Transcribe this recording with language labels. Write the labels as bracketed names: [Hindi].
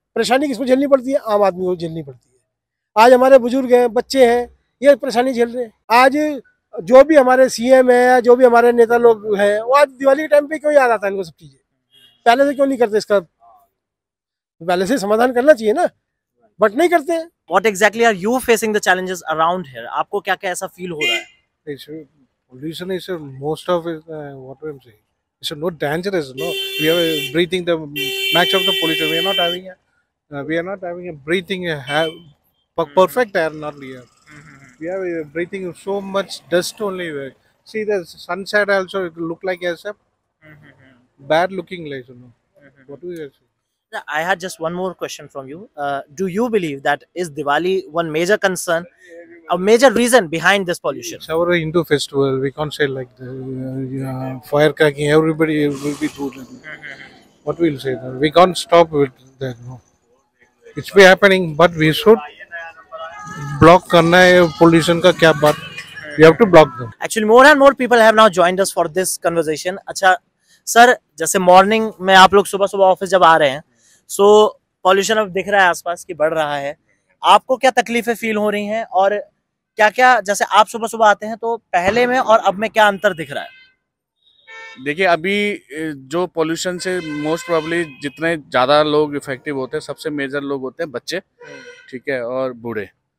[Hindi] परेशानी किसको झेलनी पड़ती है? आम आदमी को झेलनी पड़ती है। आज हमारे बुजुर्ग हैं, बच्चे हैं, ये परेशानी झेल रहे हैं। आज जो भी हमारे सीएम है, जो भी हमारे नेता लोग हैं, वो आज दिवाली के टाइम पे क्यों याद आता है इनको सब चीजें? पहले से क्यों नहीं करते? इसका पहले से समाधान करना चाहिए ना, बट नहीं करते हैं। [English] What exactly are you facing the challenges around here? [Hindi] आपको क्या क्या ऐसा फील हो रहा है? [English] Pollution is most of it. What I'm saying, it's not dangerous. No, we are breathing the max of the pollution. We are not having a breathing perfect air. Not here. We are breathing so much dust only. See the sunset also. It look like as a bad looking place. What do you say? I had just one more question from you. Do you believe that is Diwali one major concern, a major reason behind this pollution? It's our Hindu festival. We can't say like the firecracking. Everybody will be doing. What we'll say? We can't stop with that. No, it's be happening, but we should block [Hindi] करना है [English] pollution [Hindi] का क्या बात? [English] We have to block them. Actually, more and more people have now joined us for this conversation. [Hindi] अच्छा sir, जैसे morning में आप लोग सुबह सुबह ऑफिस जब आ रहे हैं, सो पॉल्यूशन अब दिख रहा है आसपास की बढ़ रहा है, आपको क्या तकलीफें फील हो रही हैं और क्या क्या, जैसे आप सुबह सुबह आते हैं तो पहले में और अब में क्या अंतर दिख रहा है? देखिए, अभी जो पोल्यूशन से मोस्ट प्रोबेबली जितने ज़्यादा लोग इफेक्टिव होते हैं, सबसे मेजर लोग होते हैं बच्चे, ठीक है, और बूढ़े।